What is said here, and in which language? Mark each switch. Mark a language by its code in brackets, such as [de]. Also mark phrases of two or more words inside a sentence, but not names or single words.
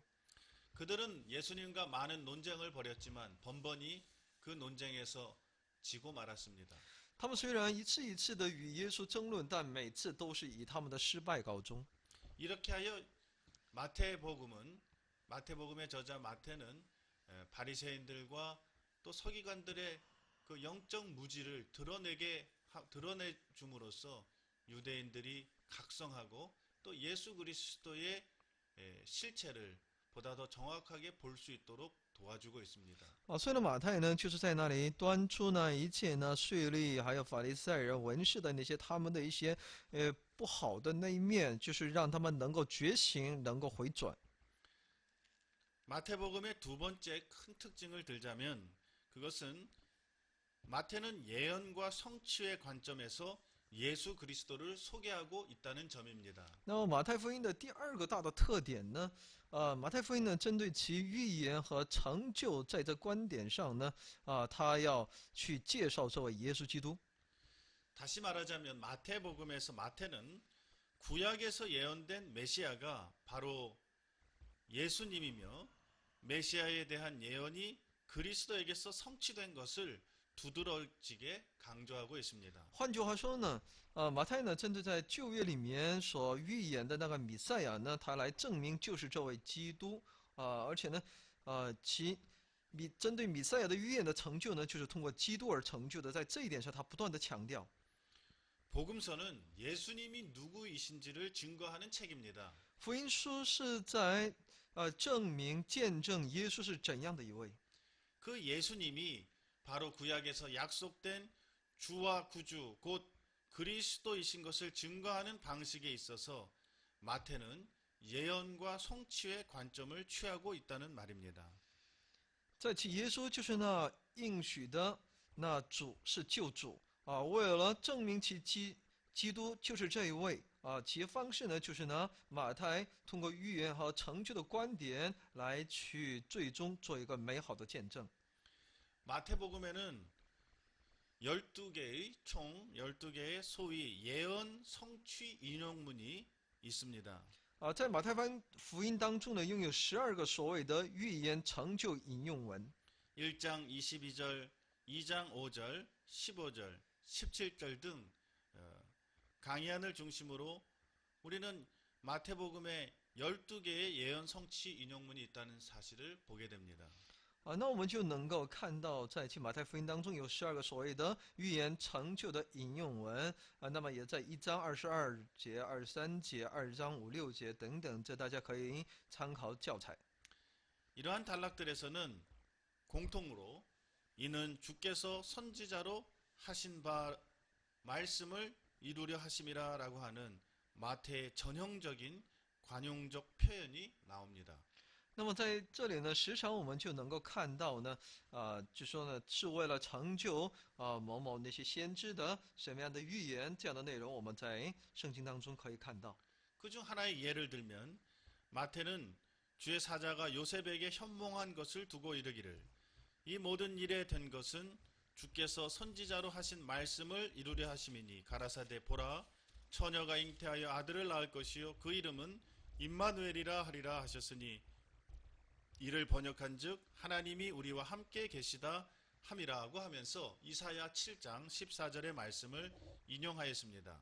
[ko] 그들은 예수님과 많은 논쟁을 벌였지만 번번이 그 논쟁에서 지고 말았습니다. [zh] 他们虽然一次一次的与耶稣争论，但每次都是以他们的失败告终。 [ko] 이렇게 하여 마태복음의 저자 마태는 바리새인들과 또 서기관들의 그 영적 무지를 드러내줌으로써 유대인들이 각성하고 또 예수 그리스도의 실체를 보다 더 정확하게 볼 수 있도록 도와주고 있습니다. [zh] 所以呢，马太呢，就是在那里端出呢一切呢税吏还有法利赛人、文士的那些他们的一些不好的那一面，就是让他们能够觉醒，能够回转。 [ko] 마태복음의 두 번째 큰 특징을 들자면 그것은 마태는 예언과 성취의 관점에서 예수 그리스도를 소개하고 있다는 점입니다. [zh] 那么马太福音的第二个大的特点呢，马太福音呢针对其预言和成就，在这观点上呢，他要去介绍这位耶稣基督。 [ko] 다시 말하자면 마태복음에서 마태는 구약에서 예언된 메시아가 바로 예수님이며 메시아에 대한 예언이 그리스도에게서 성취된 것을 두드러지게 강조하고 있습니다. [zh] 换句话说呢，马太呢，针对在旧约里面所预言的那个弥赛亚呢，他来证明就是这位基督而且呢，针对弥赛亚的预言的成就呢，就是通过基督而成就的，在这一点上，他不断的强调。 [ko] 복음서는 예수님이 누구이신지를 증거하는 책입니다. [zh] 福音书是在证明见证耶稣是怎样的一位。 [ko] 그 예수님이 바로 구약에서 약속된 주와 구주 곧 그리스도이신 것을 증거하는 방식에 있어서 마태는 예언과 성취의 관점을 취하고 있다는 말입니다. [zh] 在其耶稣就是那应许的那主是救主为了证明其基督就是这一位其方式呢就是呢马太通过预言和成就的观点来去最终做一个美好的见证。 [ko] 마태복음에는 12개의 총 12개의 소위 예언 성취 인용문이 있습니다. [zh] 在马太福音当中呢，拥有12个所谓的预言成就引用文。 [ko] 1장 22절, 2장 5절, 15절, 17절 등 강의안을 중심으로 우리는 마태복음에 12개의 예언 성취 인용문이 있다는 사실을 보게 됩니다. [zh] 那我们就能够看到，在其马太福音当中有12个所谓的预言成就的引用文那么也在1章22节、23节、2章5、6节等等，这大家可以参考教材。 [ko] 이러한 단락들에서는 공통으로 이는 주께서 선지자로 하신 바 말씀을 이루려 하심이라라고 하는 마태의 전형적인 관용적 표현이 나옵니다. [zh] 那么在这里呢，时常我们就能够看到呢，就说呢是为了成就某某那些先知的什么样的预言，这样的内容我们在圣经当中可以看到。 [ko] 그중 하나의 예를 들면 마태는 주의 사자가 요셉에게 현몽한 것을 두고 이르기를 이 모든 일에 된 것은 주께서 선지자로 하신 말씀을 이루려 하심이니 가라사대 보라 처녀가 잉태하여 아들을 낳을 것이요 그 이름은 임마누엘이라 하리라 하셨으니 이를 번역한즉 하나님이 우리와 함께 계시다 함이라고 하면서 이사야 7장 14절의 말씀을 인용하였습니다.